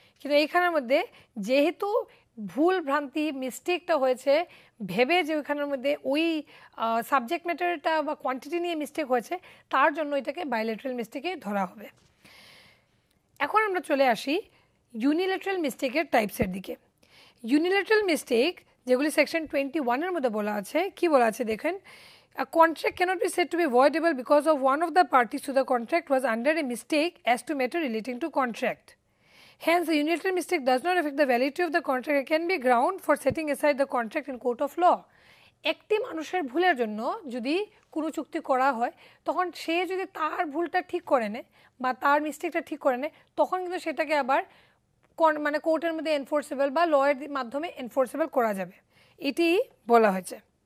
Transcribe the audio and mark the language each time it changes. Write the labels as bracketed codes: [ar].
[bn] কিন্তু এইখানের মধ্যে যেহেতু ভুল ভ্রান্তি মিস্টেকটা হয়েছে ভেবে যে ওইখানের মধ্যে ওই সাবজেক্ট ম্যাটারটা বা কোয়ান্টিটি নিয়ে মিস্টেক হয়েছে, তার জন্য এটাকে বাইলেটারাল মিস্টেকে ধরা হবে। এখন আমরা চলে আসি ইউনিল্যাটারাল মিস্টেকের টাইপসের দিকে। ইউনিল্যাটারাল মিস্টেক যেগুলি সেকশন 21-এর মধ্যে বলা আছে, কি বলা আছে দেখেন, [en] a contract cannot be said to be voidable because of one of the parties to the contract was under a mistake as to matter relating to contract. Hence, the unilateral mistake does not affect the validity of the contract. It can be ground for setting aside the contract in court of law. [bn] একটি মানুষের ভুলের জন্য যদি কোনো চুক্তি করা হয় তখন সে যদি তার ভুলটা ঠিক করে নেয় বা তার মিস্টেকটা ঠিক করে নেয় তখন কিন্তু সেটাকে আবার মানে কোর্টের মধ্যে এনফোর্সেবল বা লয়ের মাধ্যমে এনফোর্সেবল করা যাবে, এটি বলা হয়েছে।